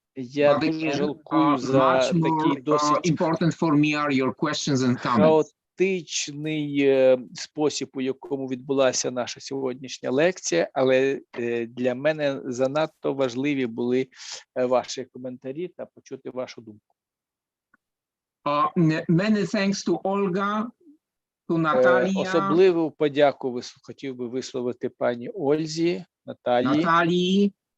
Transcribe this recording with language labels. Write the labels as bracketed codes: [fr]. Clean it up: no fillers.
[uk] Я дуже жалкую за такий досить [en] important for me are your questions and comments. [uk] Хаотичний спосіб, у якому відбулася наша сьогоднішня лекція, але для мене занадто важливі були ваші коментарі та почути вашу думку. [en] Many thanks to Olga, to Natalia. [uk] Особливу подяку хотів би висловити пані Ользі, Наталії,